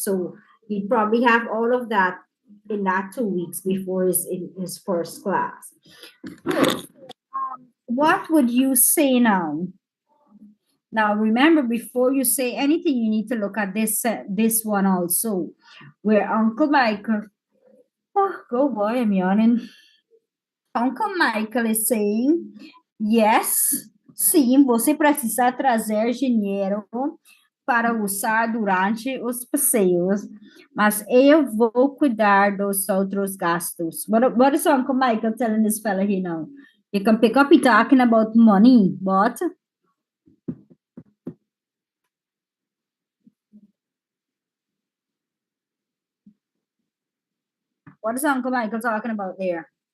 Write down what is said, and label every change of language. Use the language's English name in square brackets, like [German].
[English] So he'd probably have all of that in that 2 weeks before he's in his first class. What would you say now? Now, remember, before you say anything, you need to look at this one also, where Uncle Michael, oh, go boy, I'm yawning. Uncle Michael is saying, yes, [Portuguese] sim, você precisa trazer dinheiro para usar durante os passeios, mas eu vou cuidar dos outros gastos. [English] What is Uncle Michael telling this fella here now? You can pick up it talking about money, but what is Uncle Michael talking about there?